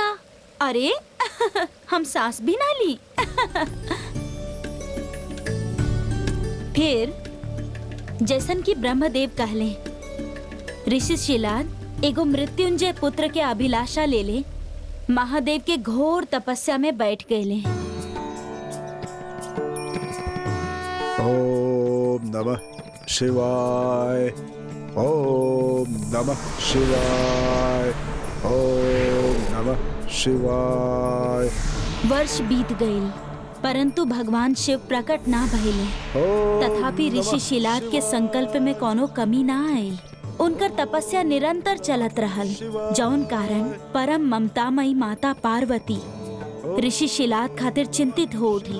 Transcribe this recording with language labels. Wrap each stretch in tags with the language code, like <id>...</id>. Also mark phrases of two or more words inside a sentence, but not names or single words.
<bho>अरे हम सांस भी ना ली। फिर जैसन कि ब्रह्मदेव कहले, ऋषि शिलाद एगो मृत्युंजय पुत्र के अभिलाषा ले ले महादेव के घोर तपस्या में बैठ गए।</bho> <sa>ओम नमः शिवाय, ओम नमः शिवाय, ओम नमः शिवाय।</sa> <bho>वर्ष बीत गए, परंतु भगवान शिव प्रकट ना भइले। तथापि ऋषि शिलाद के संकल्प में कोनो कमी ना आयल। उनकर तपस्या निरंतर चलत रहल, जौन कारण परम ममतामयी माता पार्वती ऋषि शिलाद खातिर चिंतित हो उठली।</bho>